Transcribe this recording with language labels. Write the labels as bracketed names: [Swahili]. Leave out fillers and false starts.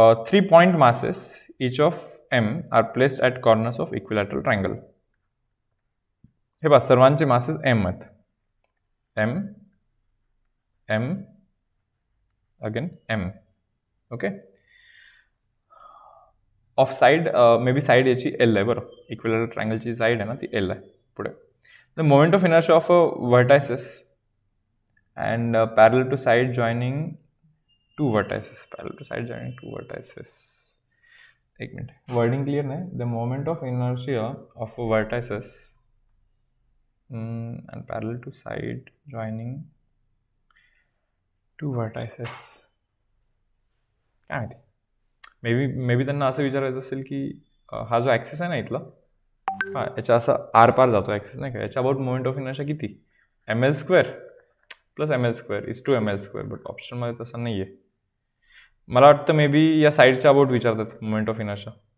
[English] 3 point masses each of m are placed at corners of equilateral triangle. [Marathi] हे पहा सर्वांचे masses m आहेत. m m again m. Okay. Of side may be side याची l आहे, बरं. Equilateral ट्रायंगलची side आहे ना ती l आहे. [English] पुढे the moment of inertia of vertices and parallel to side joining two vertices. Parallel to side joining two vertices. [Marathi] एक minute, wording clear नाही. [English] The moment of inertia of vertices and parallel to side joining two vertices. [Marathi] काय माहिती, may be त्यांना असं विचारायचं असेल की हा जो ॲक्सिस आहे ना इथला, हा याच्या असा आरपार जातो ॲक्सिस नाही का, याच्या अबाउट मोमेंट ऑफ इनर्शिया किती, ml² plus ml² is 2ml². But ऑप्शनमध्ये तसं नाही आहे. मला वाटतं मे बी या साईडच्या अबाउट विचारतात मोमेंट ऑफ इनर्शिया.